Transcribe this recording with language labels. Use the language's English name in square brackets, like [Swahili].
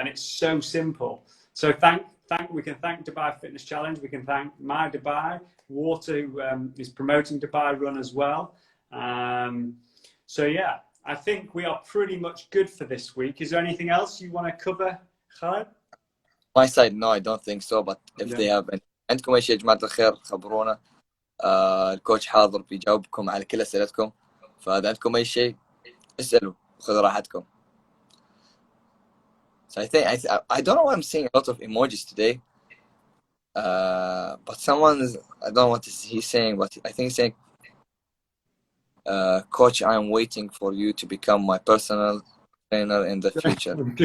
[English] And it's so simple. So we can thank Dubai Fitness Challenge. We can thank My Dubai, Water, who is promoting Dubai Run as well. So yeah, I think we are pretty much good for this week. Is there anything else you want to cover, Khalid? My side, no, I don't think so. But if they have [Arabic] عندكم أي شيء يا جماعة الخير خبرونا. الكوتش حاضر بيجاوبكم على كل أسئلتكم. فإذا عندكم أي شيء اسألوا وخذوا راحتكم. [English] So I don't know why I'm seeing a lot of emojis today. But I don't know what he's saying, but I think he's saying, Coach, I'm waiting for you to become my personal trainer in the future.